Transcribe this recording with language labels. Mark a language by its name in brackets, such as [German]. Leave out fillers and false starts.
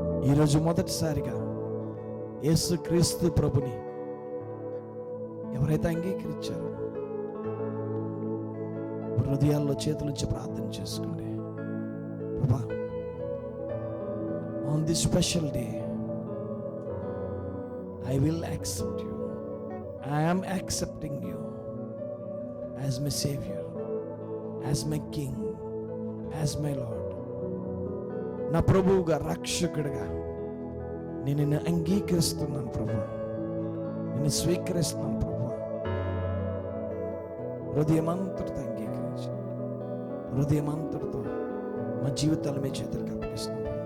[Telugu] ఈరోజు మొదటిసారిగా యేసుక్రీస్తు ప్రభుని ఎవరైతే అంగీకరించారో హృదయాల్లో చేతులుంచి ప్రార్థన చేసుకోండి. [English] ప్రభా, on this special day I will accept you. I am accepting you as my Savior, as my King, as my Lord. [Telugu] నా ప్రభువుగా, రక్షకుడిగా నేను నిన్ను అంగీకరిస్తున్నాను ప్రభు, నిన్ను స్వీకరిస్తున్నాను ప్రభు. హృదయమంతటితో అంగీకరించి, హృదయమంతటితో మా జీవితాలు మీ చేతులకు అప్పగిస్తున్నాం.